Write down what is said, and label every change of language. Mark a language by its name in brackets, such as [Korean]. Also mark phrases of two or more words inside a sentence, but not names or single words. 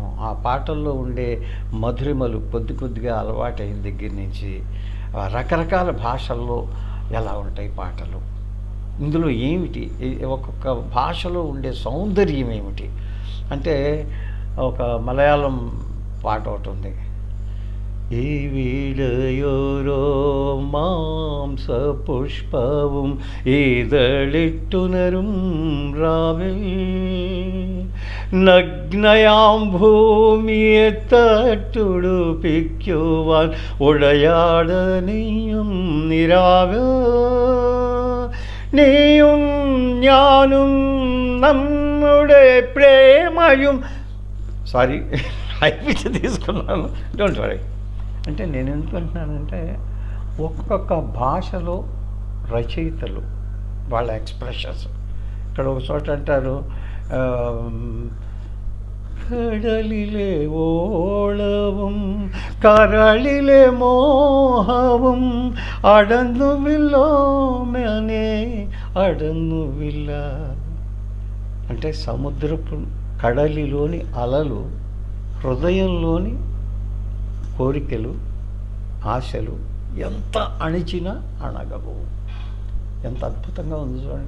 [Telugu] ఆ పాటల్లో ఉండే మధురిమలు కొద్ది కొద్దిగా అలవాటైన దగ్గర నుంచి రకరకాల భాషల్లో ఎలా ఉంటాయి పాటలు, ఇందులో ఏమిటి, ఒక్కొక్క భాషలో ఉండే సౌందర్యం ఏమిటి అంటే, ఒక మలయాళం పాట ఒకటి ఉంది, [Malayalam] ഈ വീടയോരോ മാംസപുഷ്പവും ഈതളിട്ടുണരും രാവിൽ നഗ്നയാം ഭൂമിയെ തട്ടുടുപ്പിക്കുവാൻ ഉടയാട നീയും നിരാവ് നീയും ഞാനും നമ്മുടെ ప్రేమയും [Telugu] సారీ అయిపించి తీసుకున్నాను, [English] don't worry. [Telugu] అంటే నేను ఎందుకు అంటున్నానంటే ఒక్కొక్క భాషలో రచయితలు వాళ్ళ ఎక్స్ప్రెషన్స్. ఇక్కడ ఒక చోట అంటారు, [Malayalam] കടലിലെ ഓളവും കരളിലെ മോഹവും അടന്നുവില്ലോമനെ అడన్నువిల్ల. [Telugu] అంటే సముద్రపు కడలిలోని అలలు హృదయంలోని కోరికలు ఆశలు ఎంత అణిచినా అణగవు. ఎంత అద్భుతంగా ఉంది చూడండి.